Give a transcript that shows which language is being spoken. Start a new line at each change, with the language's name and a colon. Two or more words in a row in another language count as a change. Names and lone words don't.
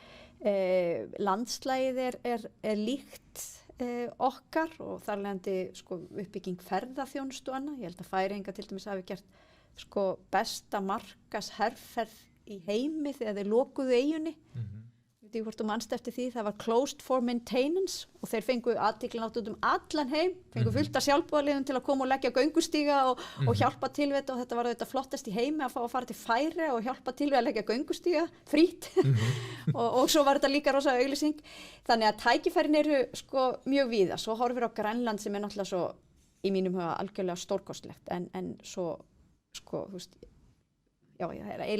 Icelandic: Landslagið er líkt okkar og þar leiðandi uppbygging ferðaþjónustu og annað. Ég held að Færeyingar til dæmis hafi gert besta markaðsherferð í heimi þegar þeir lokuðu eyjunni. Ég veit hvort þú manst eftir því, það var
English: closed for maintenance
Icelandic: og þeir fengu athygli út allan heim, fengu fullt af sjálfboðaliðum til að koma og leggja göngustíga og hjálpa til við þetta og þetta var þetta flottast í heimi að fá að fara til Færeyja og hjálpa til við að leggja göngustíga frýtt og svo var þetta líka rosa auglýsing. Þannig að tækifærin eru mjög víða, svo horfir á Grænland sem er náttúrulega svo í mínum huga algjörlega stórkostlegt en svo þú veist það er eiginlega